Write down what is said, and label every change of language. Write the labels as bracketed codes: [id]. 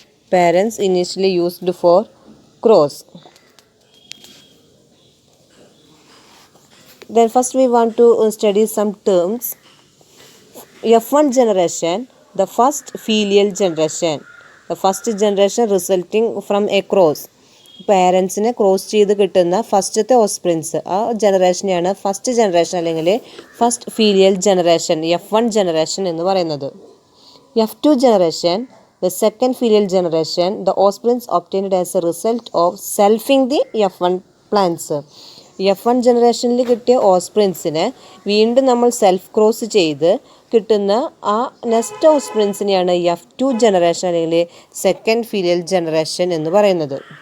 [en] Parents initially used for cross. Then first we want to study some terms. F1 generation, the first filial generation. The first generation resulting from a cross. [ml] പാരൻസിനെ cross ചെയ്ത് കിട്ടുന്ന ഫസ്റ്റത്തെ ഓസ്പ്രിൻസ് ആ ജനറേഷനെയാണ് first generation അല്ലെങ്കിൽ first filial generation F1 generation എന്ന് പറയുന്നത്. [en] F2 generation, the second filial generation, the offsprings obtained as a result of selfing the F1 plants. [ml] F1 ജനറേഷനിൽ കിട്ടിയ ഓസ്പ്രിൻസിനെ വീണ്ടും നമ്മൾ സെൽഫ് ക്രോസ് ചെയ്ത് കിട്ടുന്ന ആ നെക്സ്റ്റ് ഓസ്പ്രിൻസിനെയാണ് F2 ജനറേഷൻ അല്ലെങ്കിൽ സെക്കൻഡ് ഫീലിയൽ ജനറേഷൻ എന്ന് പറയുന്നത്.